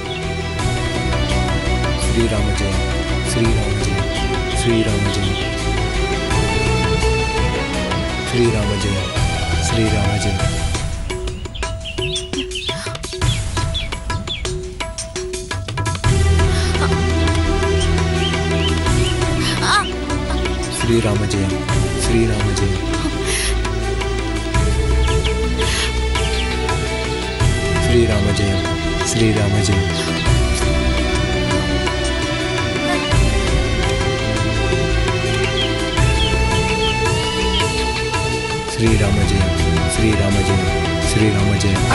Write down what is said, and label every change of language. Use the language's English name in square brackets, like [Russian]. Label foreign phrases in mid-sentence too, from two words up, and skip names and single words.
[Tamil] ஸ்ரீராம ஜெயம், ஸ்ரீராம ஜெயம், ஸ்ரீராம ஜெயம், ஸ்ரீராம ஜெயம், ஸ்ரீராம ஜெயம். ஸ்ரீராம ஜெயம், ஸ்ரீராம ஜெயம். [Sanskrit] श्रीराम जय, श्रीराम जय. श्रीराम जय, श्रीराम जय, श्रीराम जय.